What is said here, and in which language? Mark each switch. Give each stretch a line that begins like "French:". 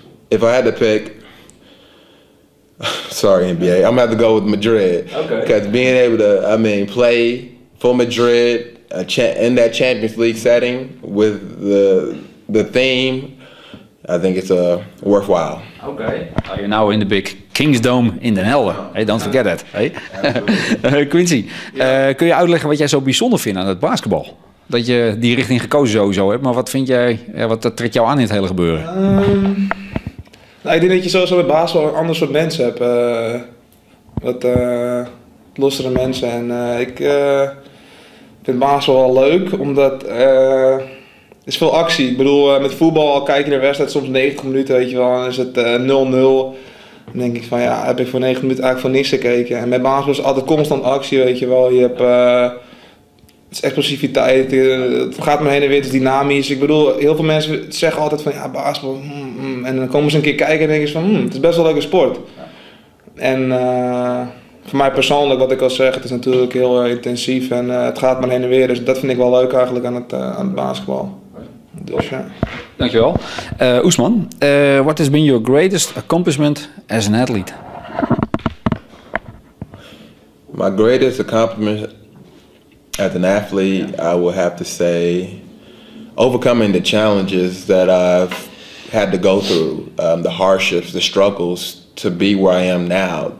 English: If I had to pick, sorry NBA, I'm gonna have to go with Madrid. Okay. Because being able to, play for Madrid in that Champions League setting with the theme, I think it's worthwhile. Okay. You're now in the big Kings Dome in Den Helder. Hey, don't forget that. Hey?
Dutch: Quincy, kun je uitleggen wat jij zo bijzonder vindt aan het basketbal? Dat je die richting gekozen sowieso hebt, maar wat vind jij, wat trekt jou aan in het hele gebeuren? Ik denk dat je sowieso met basketbal een ander soort mensen hebt. Wat lossere mensen. En ik vind basketbal wel leuk, omdat... Er is veel actie. Ik bedoel, met voetbal kijk je naar een wedstrijd soms 90 minuten, weet je wel. Dan is het 0-0. Dan denk ik van ja, heb ik voor 9 minuten eigenlijk voor niks gekeken. En met basketbal is altijd constant actie, weet je wel. Je hebt het is explosiviteit, het gaat maar heen en weer, het is dynamisch. Ik bedoel, heel veel mensen zeggen altijd van ja, basketbal. En dan komen ze een keer kijken en denken ze van het is best wel een leuke sport. En voor mij persoonlijk, wat ik al zeg, het is natuurlijk heel intensief en het gaat maar heen en weer. Dus dat vind ik wel leuk eigenlijk aan het basketbal. Dus, ja. Dankjewel.
English: Ousman, what has been your greatest accomplishment as an athlete? My greatest accomplishment as an athlete, I would have to say overcoming the challenges that I've had to go through, the hardships, the struggles to be where I am now.